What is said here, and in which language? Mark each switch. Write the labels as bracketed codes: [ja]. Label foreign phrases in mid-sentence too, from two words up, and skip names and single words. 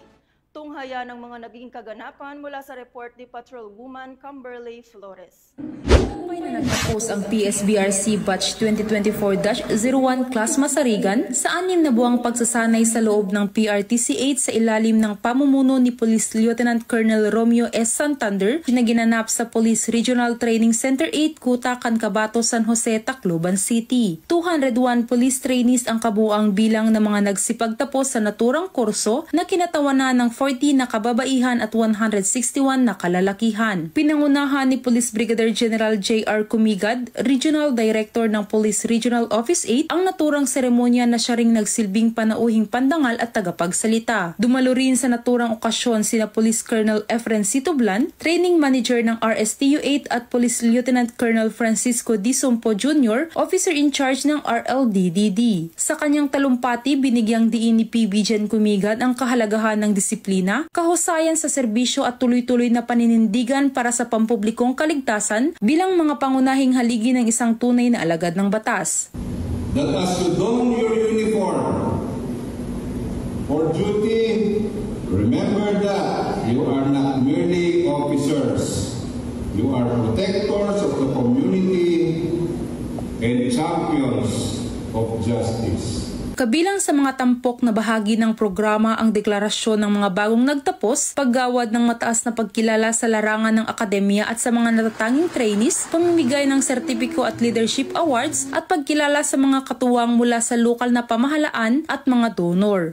[tl] Tunghaya ng mga naging kaganapan mula sa report ni Patrolwoman Camberley Flores. May na nagtapos ang PSBRC Batch 2024-01 Class Masarigan sa 6 na buwang pagsasanay sa loob ng PRTC-8 sa ilalim ng pamumuno ni Police Lieutenant Colonel Romeo S. Santander na ginanap sa Police Regional Training Center 8, Kuta, Cancabato, San Jose, Tacloban City. 201 police trainees ang kabuang bilang ng mga nagsipagtapos sa naturang kurso na kinatawanan ng 40 na kababaihan at 161 na kalalakihan. Pinangunahan ni Police Brigadier General J. J.R. Kumigad, Regional Director ng Police Regional Office 8, ang naturang seremonya na siya ring nagsilbing panauhing pandangal at tagapagsalita. Dumalo rin sa naturang okasyon sina Police Colonel Efren Situblan, Training Manager ng RSTU 8 at Police Lieutenant Colonel Francisco D. Sompo Jr., Officer in Charge ng RLDDD. Sa kanyang talumpati, binigyang diin ni PB Jen Kumigad ang kahalagahan ng disiplina, kahusayan sa serbisyo at tuloy-tuloy na paninindigan para sa pampublikong kaligtasan bilang mga pangunahing haligi ng isang tunay na alagad ng batas. [en] That as you don your uniform for duty, remember that you are not merely officers. You are protectors of the community and champions of justice. [tl] Kabilang sa mga tampok na bahagi ng programa ang deklarasyon ng mga bagong nagtapos, paggawad ng mataas na pagkilala sa larangan ng akademya at sa mga natatanging trainees, pamimigay ng sertipiko at [en] leadership awards [tl] at pagkilala sa mga katuwang mula sa lokal na pamahalaan at mga donor.